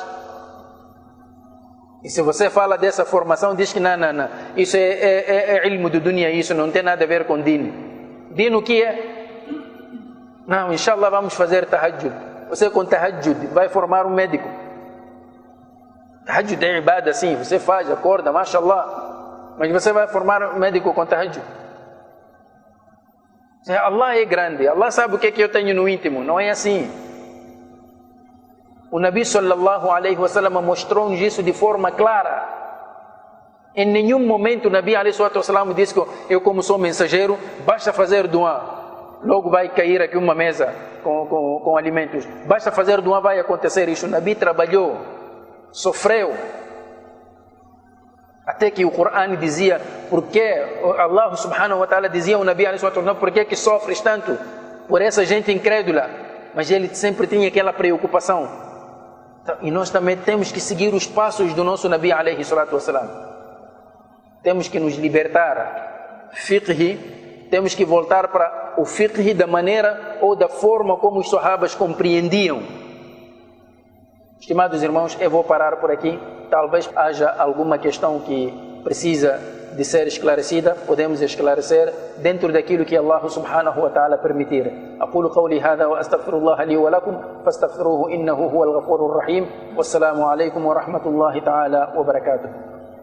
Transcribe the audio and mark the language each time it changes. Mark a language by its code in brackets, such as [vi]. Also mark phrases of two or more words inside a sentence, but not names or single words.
[pt] E se você fala dessa formação, diz que não, isso é ilmo do dunya, isso não tem nada a ver com din. Din o que é? Não, inshallah vamos fazer tahajjud. Você com tahajjud vai formar um médico. Tahajjud é ibada, sim, você faz, acorda, mashallah. Mas você vai formar um médico com tahajjud. Allah é grande, Allah sabe o que é que eu tenho no íntimo, não é assim. O Nabi [ar] صلى الله عليه وسلم [pt] mostrou-nos isso de forma clara. Em nenhum momento o Nabi [ar] عليه وسلم [pt] disse que eu, como sou mensageiro, basta fazer dua, logo vai cair aqui uma mesa com alimentos. Basta fazer dua, vai acontecer isso. O Nabi trabalhou, sofreu. Até que o Corão dizia, porque [ar] الله سبحانه وتعالى [pt] dizia ao Nabi [ar] عليه وسلم, [pt] por que sofres tanto por essa gente incrédula? Mas ele sempre tinha aquela preocupação. E nós também temos que seguir os passos do nosso Nabi [ar] عليه الصلاة والسلام. [pt] Temos que nos libertar. Fiqh, temos que voltar para o fiqh da maneira ou da forma como os sahabas compreendiam. Estimados irmãos, eu vou parar por aqui. Talvez haja alguma questão que precisa de ser esclarecida, podemos esclarecer dentro daquilo que [ar] الله سبحانه وتعالى [pt] permitir. [ar] أقول قولي هذا وأستغفر الله لي ولكم فاستغفروه إنه هو الغفور الرحيم. والسلام عليكم ورحمة الله تعالى وبركاته.